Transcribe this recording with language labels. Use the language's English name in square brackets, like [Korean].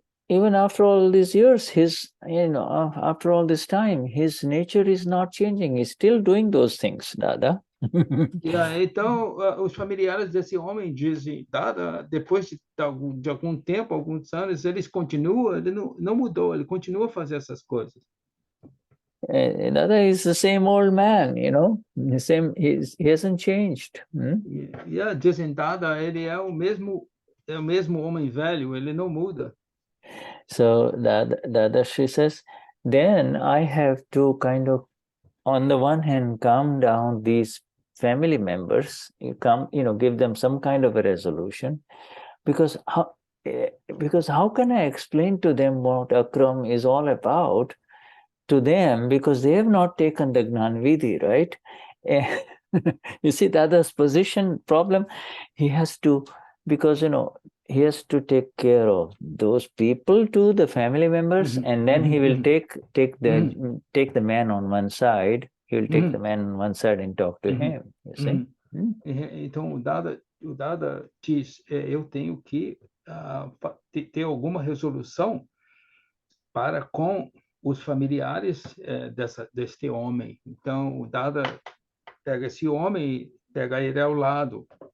[English] Even after all these years, after all this time, his nature is not changing. He's still doing those things, Dada. [Portuguese] Então, os familiares desse homem dizem, Dada, depois de algum tempo, alguns anos, ele não mudou, ele continua a fazer essas coisas. [English] Dada is the same old man, he hasn't changed. [Portuguese] Dizem, Dada, ele é o mesmo homem velho, ele não muda. [English] So Dada she says, then I have to kind of, on the one hand, calm down these family members, give them some kind of a resolution, because how can I explain to them what Akram is all about to them, because they have not taken the Gnanvidhi, right? You see, Dada's position problem, he has to, because, he has to take care of those people too, the family members, and then he will take the man on one side. He will take the man on one side and talk to him. You see. [Portuguese] Então o Dada diz, eu tenho que ter alguma resolução para com os familiares deste homem. Então o Dada pega esse homem e pega ele ao lado.